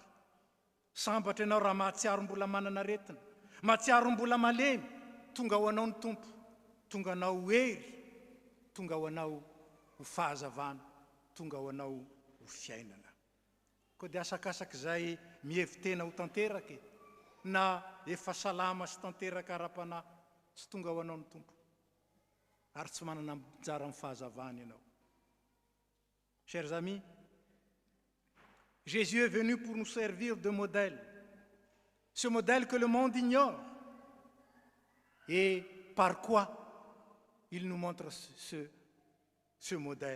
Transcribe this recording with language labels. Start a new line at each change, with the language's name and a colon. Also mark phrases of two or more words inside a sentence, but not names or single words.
Malagasy: Sambatra ianao raha mahatsiaro mbola manana aretina, mahatsiaro mbola malemy, tonga ho anao ny tompo, tonga anao ho hery, tonga ho anao ho fahazavana, tonga ho anao ho fiainana. Koa dia asakasak'izay mihevitena ho tanteraka na efa salama sy tanteraka ara-panahy sy tonga ho anao ny tompo ary tsy manana anjara amin'ny fahazavana ianao.
French: Chers amis, Jésus est venu pour nous servir de modèle. Ce modèle que le monde ignore. Et par quoi il nous montre ce modèle?